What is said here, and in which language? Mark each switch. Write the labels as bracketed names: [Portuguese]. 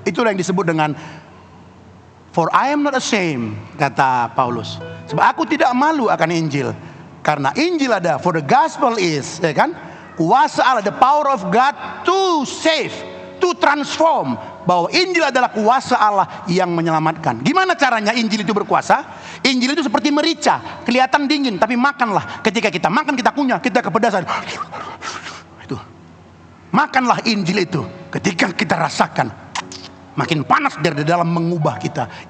[Indonesian] Itulah yang disebut dengan [English] for I am not ashamed, [Indonesian] kata Paulus. Sebab aku tidak malu akan Injil. Karena Injil ada, [English] for the gospel is, [Indonesian] ya kan? Kuasa Allah, [English] the power of God to save, to transform. [Indonesian] Bahwa Injil adalah kuasa Allah yang menyelamatkan. Gimana caranya Injil itu berkuasa? Injil itu seperti merica, kelihatan dingin, tapi makanlah. Ketika kita makan, kita kunyah, kita kepedasan. Itu. Makanlah Injil itu. Ketika kita rasakan, makin panas dari dalam mengubah kita.